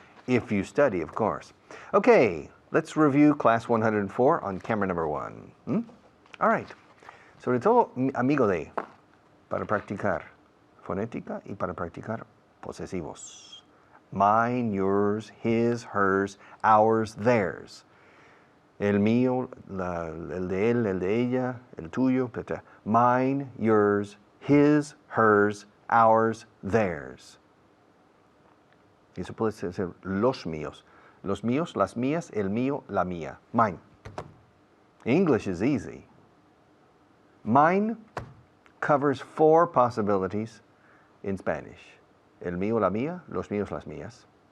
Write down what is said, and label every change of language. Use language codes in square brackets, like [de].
[en] If you study, of course. Okay, let's review class 104 on camera number 1. All right. [es] Sobre todo, amigo de, para practicar fonética y para practicar posesivos. [en] Mine, yours, his, hers, ours, theirs. [es] El mío, el de él, el de ella, el tuyo, etc. [en] Mine, yours, his, hers, ours, theirs. [es] Eso puede ser los míos. Los míos, las mías, el mío, la mía. [en] Mine. English is easy. Mine covers 4 possibilities in Spanish. [es] El mío, la mía, los míos, las mías.